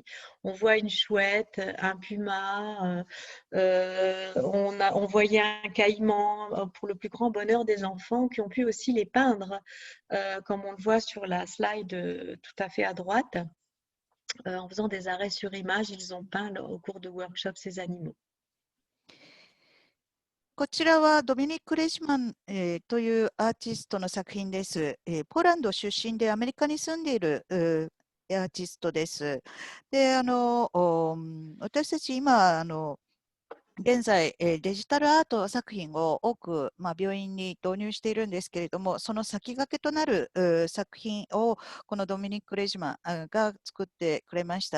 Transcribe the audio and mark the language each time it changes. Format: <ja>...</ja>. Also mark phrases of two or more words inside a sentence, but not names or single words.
<fr>On voit une chouette, un puma, on voyait un caïman, pour le plus grand bonheur des enfants, qui ont pu aussi les peindre, comme on le voit sur la slide tout à fait à droite. En faisant des arrêts sur image, ils ont peint au cours de workshops ces animaux.</fr> <ja>こちらはドミニック・レジマン、というアーティストの作品です。ポーランド出身でアメリカに住んでいるアーティストです。で、私たち今、現在、デジタルアート作品を多く、病院に導入しているんですけれども、その先駆けとなる作品をこのドミニック・レジマンが作ってくれました。</ja>